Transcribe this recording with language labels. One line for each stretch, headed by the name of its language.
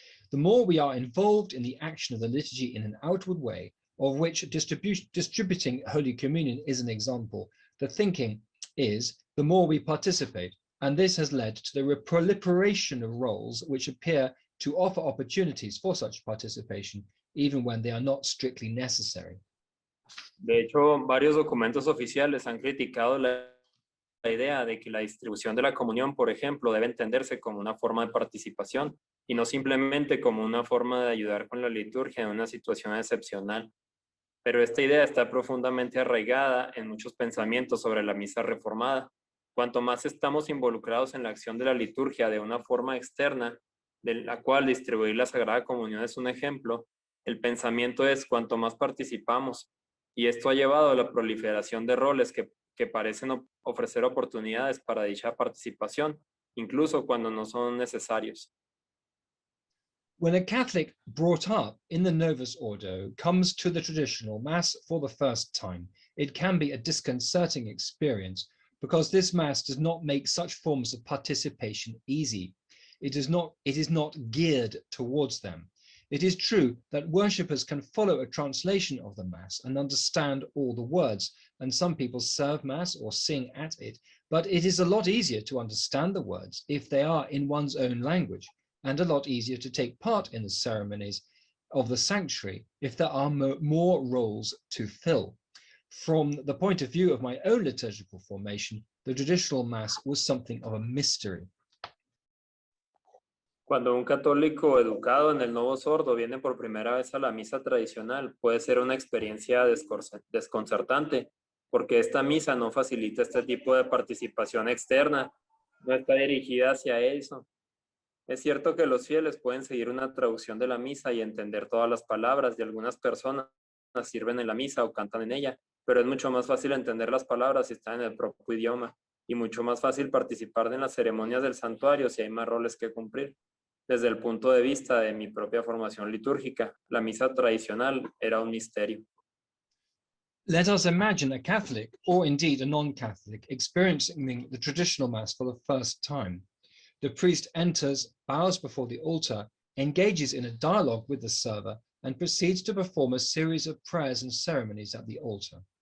English: The more we are involved in the action of the liturgy in an outward way, of which distributing Holy Communion is an example, the thinking is the more we participate, and this has led to the proliferation of roles which appear to offer opportunities for such participation, even when they are not strictly necessary.
Spanish: De hecho, varios documentos oficiales han criticado la idea de que la distribución de la comunión, por ejemplo, debe entenderse como una forma de participación y no simplemente como una forma de ayudar con la liturgia en una situación excepcional. Pero esta idea está profundamente arraigada en muchos pensamientos sobre la misa reformada. Cuanto más estamos involucrados en la acción de la liturgia de una forma externa, de la cual distribuir la Sagrada Comunión es un ejemplo, el pensamiento es cuanto más participamos. Y esto ha llevado a la proliferación de roles que parecen ofrecer oportunidades para dicha participación, incluso cuando no son necesarios.
English: When a Catholic brought up in the Novus Ordo comes to the traditional Mass for the first time, it can be a disconcerting experience because this Mass does not make such forms of participation easy. It is not geared towards them. It is true that worshippers can follow a translation of the Mass and understand all the words, and some people serve Mass or sing at it, but it is a lot easier to understand the words if they are in one's own language, and a lot easier to take part in the ceremonies of the sanctuary if there are more roles to fill. From the point of view of my own liturgical formation, the traditional Mass was something of a mystery.
Spanish: Cuando un católico educado en el Novo Sordo viene por primera vez a la misa tradicional, puede ser una experiencia desconcertante, porque esta misa no facilita este tipo de participación externa, no está dirigida hacia eso. Es cierto que los fieles pueden seguir una traducción de la misa y entender todas las palabras, y algunas personas sirven en la misa o cantan en ella, pero es mucho más fácil entender las palabras si están en el propio idioma, y mucho más fácil participar en las ceremonias del santuario si hay más roles que cumplir. Desde el punto de vista de mi propia formación litúrgica, la misa tradicional era un misterio.
English: Let us imagine a Catholic, or indeed a non-Catholic, experiencing the traditional Mass for the first time. The priest enters, bows before the altar, engages in a dialogue with the server, and proceeds to perform a series of prayers and ceremonies at the altar.